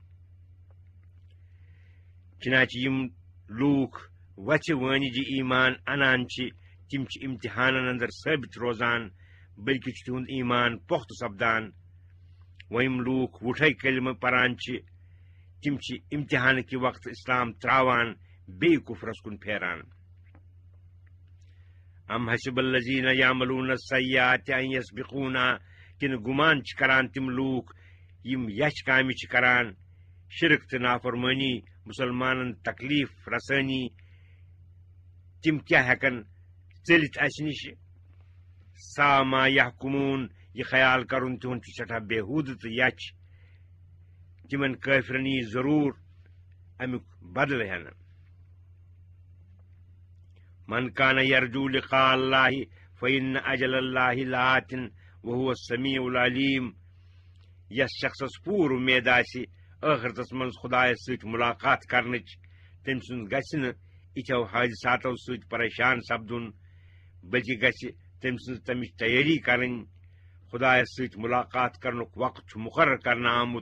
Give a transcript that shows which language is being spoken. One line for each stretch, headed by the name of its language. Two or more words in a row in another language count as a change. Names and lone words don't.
Kashmiri: چنانچہ یِم لوٗکھ وَژھِ وٲنِجہِ ایمان انان چھِ تِم چھِ امتحانن اندر ثٲبت روزان، بلکہ چھُ تِہُنٛد ایمان پۄختہٕ سپدان. وۄنۍ یِم لوٗکھ وُٹھے کلمہٕ پران چھِ تِم چھِ امتحانہٕ کہِ وقتہٕ اسلام تراوان بیٚیہِ کُفرس کُن پھیران.
Arabic: ام حسب الذین یعملون السیئات ان یسبقونا.
Kashmiri: کِنہٕ گمان چھِ کران تِم لوٗکھ یِم یچھ کامہِ چھِ کران، شرک تہٕ نافرمٲنی، مسلمانن تکلیف رسٲنی، تِم کیٛاہ ہٮ۪کن ژٔلِتھ اسہِ نِش؟
Arabic: سا ما یحکمون.
Kashmiri: یہ خیال کرُن تِہُنٛد چھُ سٮ۪ٹھاہ بےحوٗدٕ تہٕ یچھ. تِمن کٲفرن یی ضروٗر امیُک بدلہٕ ہٮ۪نہٕ.
Arabic: من کان یرجو لقاء اللہ فإن اجل اللہ لآت وهو السمیع العلیم.
Kashmiri: یس شخصس پوٗرٕ اُمید آسہِ ٲخرتس منٛز خدایس سۭتۍ ملاقات کرنٕچ، تٔمۍ سُنٛد گژھِ نہٕ یِتھیو حٲدثاتو سۭتۍ پریشان سپدُن، بلکہ گژھِ تٔمۍ سٕنٛز تمِچ تیٲری کرٕنۍ. خدایس سۭتۍ ملاقات کرنُک وقت چھُ مُقرر کرنہٕ آمُت.